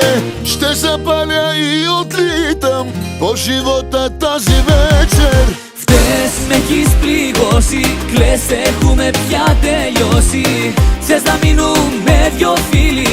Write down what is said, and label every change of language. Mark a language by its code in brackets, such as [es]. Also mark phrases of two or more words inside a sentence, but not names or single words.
[bg] Ще запаля и отлитам по живота тази вечер. [el] Χθες με έχεις πληγώσει, κλαις, έχουμε πια τελειώσει. Θες να μείνουμε δυο φίλοι.